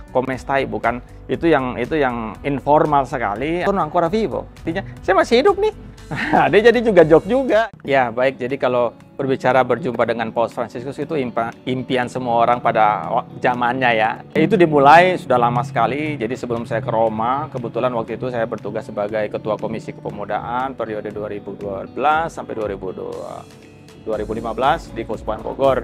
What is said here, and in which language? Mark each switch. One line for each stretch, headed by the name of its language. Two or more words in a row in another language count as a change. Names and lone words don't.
Italian: come stai,
Indonesian: bukan itu yang informal sekali.
Italian: Sono ancora vivo,
Indonesian: artinya saya masih hidup nih. Dia jadi juga joke juga. Ya baik, jadi kalau berbicara berjumpa dengan Paus Fransiskus itu impian semua orang pada zamannya ya. Itu dimulai sudah lama sekali. Jadi sebelum saya ke Roma, kebetulan waktu itu saya bertugas sebagai Ketua Komisi Kepemudaan periode 2012 sampai 2015 di Keuskupan Bogor.